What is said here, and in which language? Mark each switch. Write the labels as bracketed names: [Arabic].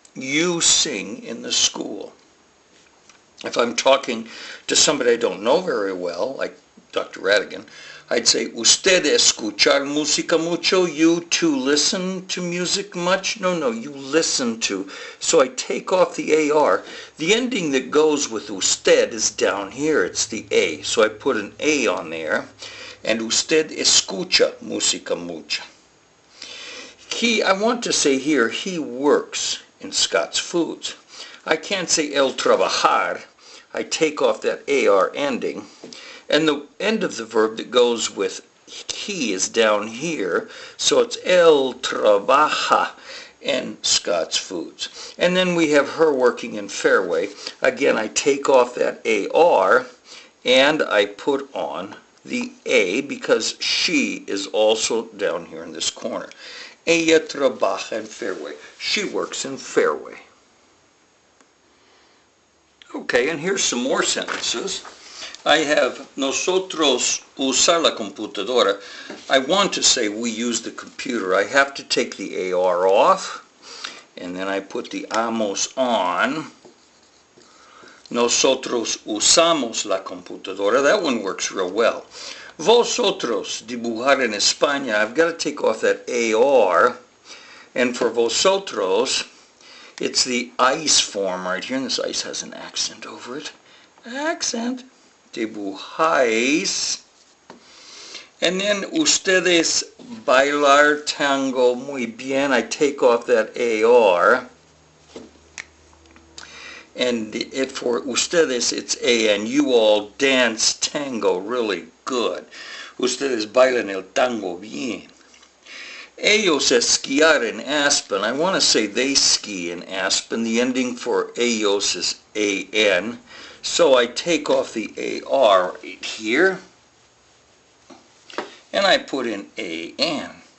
[English] You sing in the school. If I'm talking to somebody I don't know very well, like Dr. [Spanish] Radigan, I'd say, usted escuchar música mucho? [English] You to listen to music much? No, you listen to. So I take off the AR. The ending that goes with usted is down here. It's the A. So I put an A on there. [Spanish] And usted escucha música mucha. [English] I want to say here, he works in Scott's Foods. I can't say el trabajar. I take off that AR ending. And the end of the verb that goes with he is down here, so it's el trabaja in Scott's Foods. And then we have her working in Fairway. Again, I take off that AR and I put on the A because she is also down here in this corner. [Spanish] Ella trabaja en Fairway. [English] She works in Fairway. Okay, and here's some more sentences. I have nosotros usar la computadora. I want to say we use the computer. I have to take the AR off, and then I put the amos on. Nosotros usamos la computadora. That one works real well. [Spanish] Vosotros, dibujar en España. [English] I've got to take off that AR, and for vosotros, it's the ice form right here, and this ice has an accent over it. [Spanish] Accent. Dibujáis. And then ustedes bailar tango muy bien. [English] I take off that AR. And for ustedes, it's A, and you all dance tango really good. [Spanish] Ustedes bailan el tango bien. Ellos esquiar in Aspen. [English] I want to say they ski in Aspen. The ending for ellos is AN. So I take off the AR right here. And I put in AN.